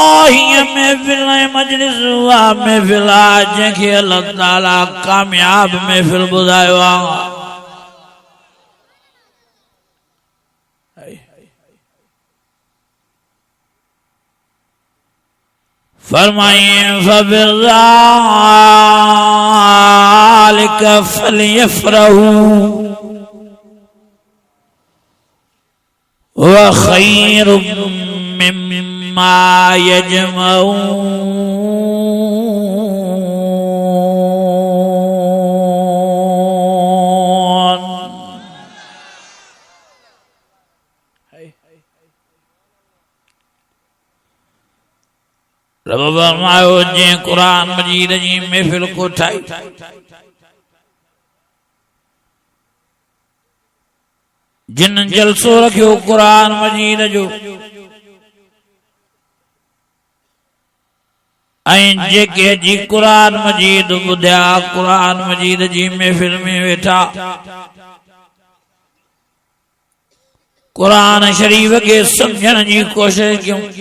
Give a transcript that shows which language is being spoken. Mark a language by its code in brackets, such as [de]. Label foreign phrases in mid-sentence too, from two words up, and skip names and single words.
[sd] हीअं महफ़िल मजलिस हुआ महफ़िल जंहिंखे अल्लाह ताला कामयाब महफ़िल ॿुधायो आहे। फरमाइए [ar] فبذلك فليفرحوا وخير مما يجمعون. [sd] रब फरमायो जंहिं कुरान मजीद जी महफ़िल को ठाही जिन जलसो रखियो कुरान मजीद जो ऐं जेके जी कुरान मजीद ॿुधिया कुरान मजीद जी महफ़िल में वेठा कुरान शरीफ के समझण जी कोशिश कयूं